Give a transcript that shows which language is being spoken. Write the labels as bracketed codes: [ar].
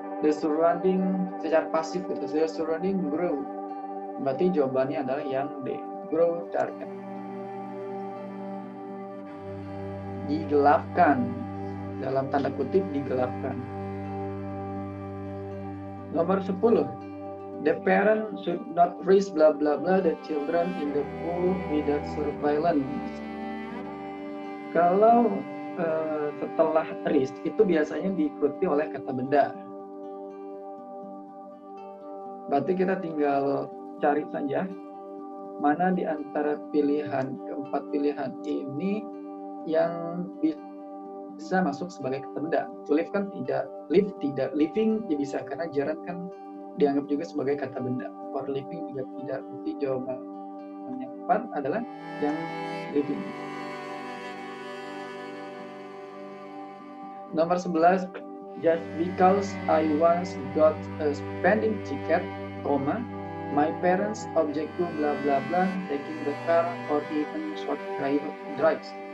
[en] The surrounding [id] secara pasif gitu, [en] the surrounding grow. [id] Berarti jawabannya adalah yang D, grow darken. Digelapkan, dalam tanda kutip digelapkan. Nomor 10. [en] The parent should not raise blah blah blah the children in the pool without surveillance. [id] Kalau setelah raise itu biasanya diikuti oleh kata benda. Berarti kita tinggal cari saja mana di antara keempat pilihan ini yang bisa masuk sebagai kata benda. To live kan tidak, live tidak, living ya bisa karena jaran kan dianggap juga sebagai kata benda. For living juga tidak. Berarti jawaban yang tepat adalah yang living. Nomor 11, [en] just because I once got a spending ticket, my parents object to blah blah blah taking the car or even short drives.